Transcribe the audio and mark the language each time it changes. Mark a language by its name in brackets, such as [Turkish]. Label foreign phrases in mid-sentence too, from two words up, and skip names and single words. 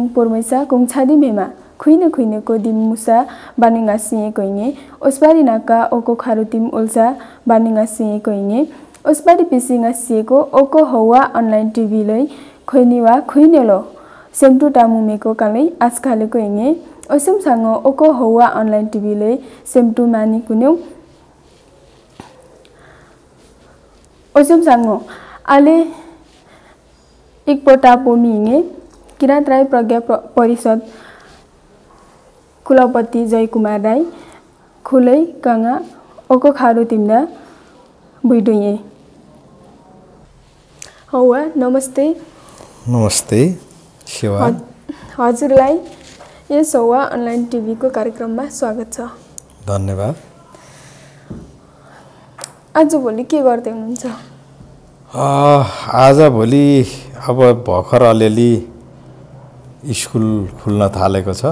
[Bantawa] पोरमैसा कुङछादी मेमा खुइने को दिमुसा बानिङा सिए कइने ओस्पारी नाका ओको खारुतिम उल्सा बानिङा सिए कइने ओस्पारी पिसिङा सिएको ओको हौवा अनलाइन टिभी लै खैनिवा खुइनेलो सेमटु टामुमेको कालै आजकालेको इङे ओसम सांगो ओको हौवा अनलाइन टिभी लै सेमटु मानि कुन्यौ ओसम सांगो आले एकपटा पोमिङे किरात राई प्रज्ञा परिषद कुलपति जय कुमार राई खुलै कांगा ओको खारु तिम्दा बुइडुए हौवा नमस्ते। [Nepali] नमस्ते सेवा। हजुरलाई यस हौवा अनलाइन टिभी को कार्यक्रममा स्वागत छ। धन्यवाद। आज भोलि के गर्दै हुनुहुन्छ? आज भोलि अब भर्खर अलिअलि स्कुल खुल्न थालेको छ।